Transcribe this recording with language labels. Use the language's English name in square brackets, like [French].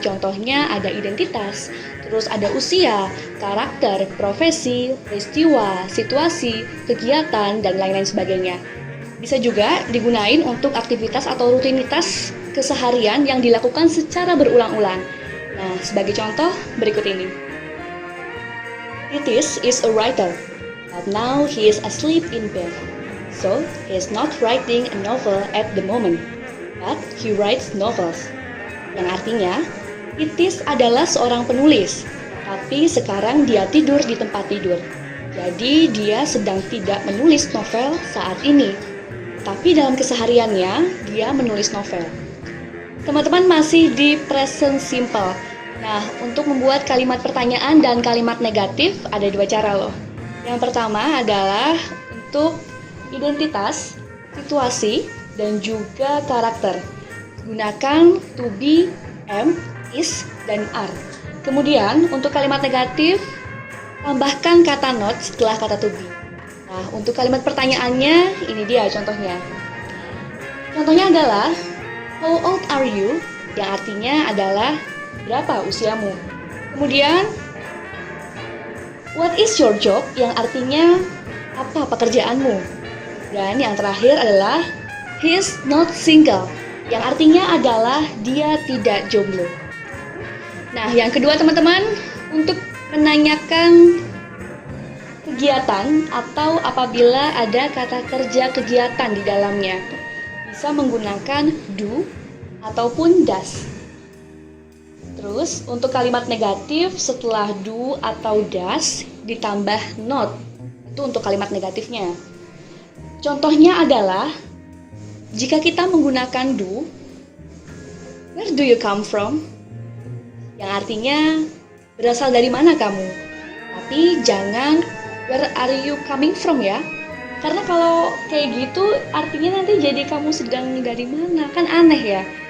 [Indonesian] Contohnya ada identitas, terus ada usia, karakter, profesi, peristiwa, situasi, kegiatan, dan lain-lain sebagainya. Bisa juga digunain untuk aktivitas atau rutinitas keseharian yang dilakukan secara berulang-ulang. Nah, sebagai contoh berikut ini. [English] Titis is a writer, but now he is asleep in bed. So, he is not writing a novel at the moment, but he writes novels. [Indonesian] Yang artinya, Titis adalah seorang penulis, tapi sekarang dia tidur di tempat tidur. Jadi, dia sedang tidak menulis novel saat ini. Tapi dalam kesehariannya, dia menulis novel. Teman-teman masih di present simple. Nah, untuk membuat kalimat pertanyaan dan kalimat negatif ada dua cara loh. Yang pertama adalah untuk identitas, situasi, dan juga karakter. Gunakan to be, am, is, dan are. Kemudian, untuk kalimat negatif, tambahkan kata not setelah kata to be. Nah, untuk kalimat pertanyaannya, ini dia contohnya. Contohnya adalah, [English] how old are you? [Indonesian] Yang artinya adalah, berapa usiamu? Kemudian, [English] what is your job? [Indonesian] Yang artinya, apa pekerjaanmu? Dan yang terakhir adalah, [English] he is not single. [Indonesian] Yang artinya adalah, dia tidak jomblo. Nah, yang kedua teman-teman, untuk menanyakan kegiatan atau apabila ada kata kerja kegiatan di dalamnya, bisa menggunakan do ataupun does. Terus untuk kalimat negatif setelah do atau does ditambah not, itu untuk kalimat negatifnya. Contohnya adalah jika kita menggunakan do, [English] where do you come from? [Indonesian] Yang artinya berasal dari mana kamu? Tapi jangan [English] where are you coming from [Indonesian] ya? Karena kalau kayak gitu artinya nanti jadi kamu sedang dari mana, kan aneh ya.